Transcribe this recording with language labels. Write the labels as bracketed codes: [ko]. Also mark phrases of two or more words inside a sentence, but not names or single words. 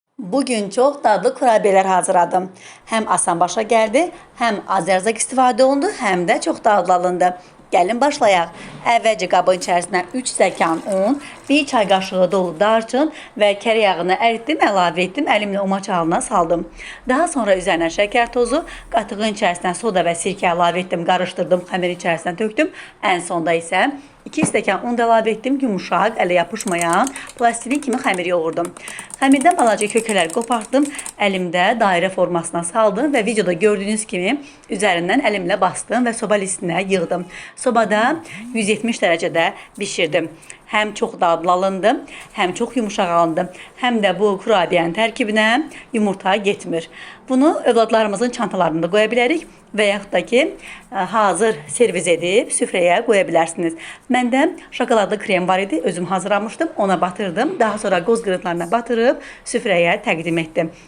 [tr] Bugün çok dadlı kurabiyeler hazırladım. Hem asan başa geldi, hem [az] az erzak istifadə olundu, [tr] hem de çok dadlı alındı. [az] Gəlin başlayaq. Əvvəlcə qabın içərisinə 3 stəkan un, 1 çay qaşığı dolu darçın və kərə yağını əritdim, əlavə etdim, əlimlə umaç halına saldım. Daha sonra üzərinə şəkər tozu, qatığın içərisinə soda və sirkə əlavə etdim, qarışdırdım, xəmir içərisinə tökdüm. Ən sonda isə 2 stəkan un da əlavə etdim, yumuşaq, ələ yapışmayan, plastilin kimi xəmir yoğurdum. Xəmirdən balaca kökələr qopartdım, əlimdə dairə formasına saldım və videoda gördüyünüz kimi üzərindən əlimlə bastım və soba listinə yığdım. Sobada 170 dərəcədə bişirdim. [tr] Hem çok dadlı alındı, hem çok yumuşaq alındı, hem de [az] bu kurabiyenin tərkibinə yumurta getmir. [tr] Bunu övladlarımızın çantalarında qoya bilərik və yaxud da ki, hazır servis edib süfrəyə qoya bilərsiniz. Məndə şokoladlı krem var idi, özüm hazırlamışdım, ona batırdım. Daha sonra qoz qırıntılarına batırıb süfrəyə təqdim etdim.